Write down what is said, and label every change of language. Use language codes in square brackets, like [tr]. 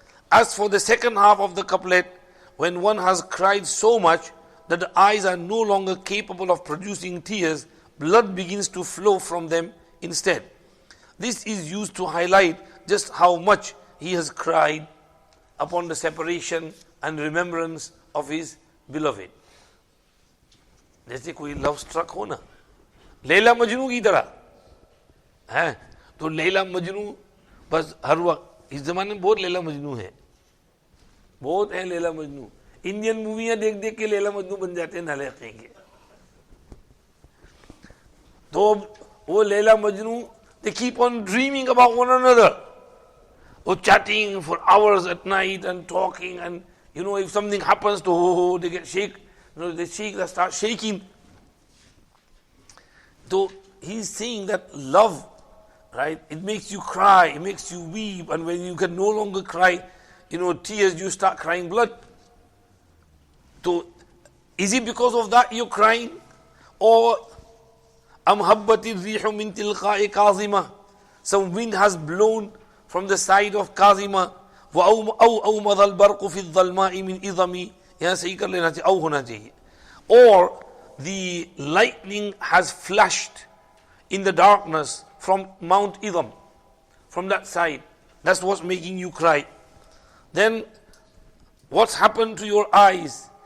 [en] As for the second half of the couplet, when one has cried so much that the eyes are no longer capable of producing tears, blood begins to flow from them instead. This is used to highlight just how much he has cried upon the separation and remembrance of his beloved. [hi] जैसे कोई love struck हो ना, लैला मजनू की तरह है, तो लैला मजनू बस हर वक्त, इस जमाने में बहुत लैला मजनू है, बहुत है लैला मजनू. इंडियन मूवियां देख देख के लैला मजनू बन जाते हैं नालायक के. तो वो Laila Majnu, [en] they keep on dreaming about one another, or chatting for hours at night and talking, and if something happens to they get shake, they start shaking. So he's saying that love, right, it makes you cry, it makes you weep, and when you can no longer cry, tears, you start crying blood. So is it because of that you're crying? [ar] Or أم هبت الريح من تلقاء كاظمة, [en] some wind has blown from the side of Kazima, [ar] أو أومض البرق في الظلماء من إظمي, [hi] यहाँ सही कर लेना चाहिए, [ar] أو [hi] होना चाहिए. [en] Or the lightning has flashed in the darkness from Mount Idham, from that side. That's what's making you cry. Then what's happened to your eyes?